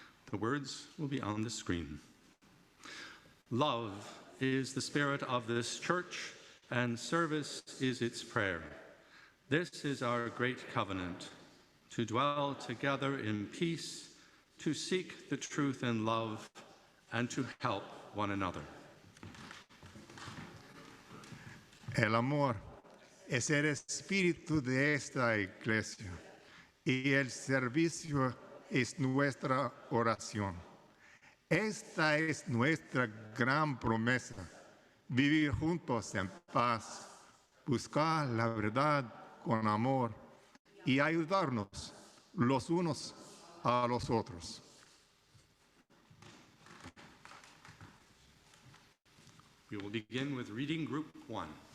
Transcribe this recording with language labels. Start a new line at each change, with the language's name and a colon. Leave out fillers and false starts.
English: The words will be on the screen. Love is the spirit of this church, and service is its prayer. This is our great covenant. to dwell together in peace, to seek the truth in love, and to help one another.
Spanish: El amor es el espíritu de esta iglesia y el servicio es nuestra oración. Esta es nuestra gran promesa, vivir juntos en paz, buscar la verdad con amor y ayudarnos los unos a los otros.
English: We will begin with reading group 1.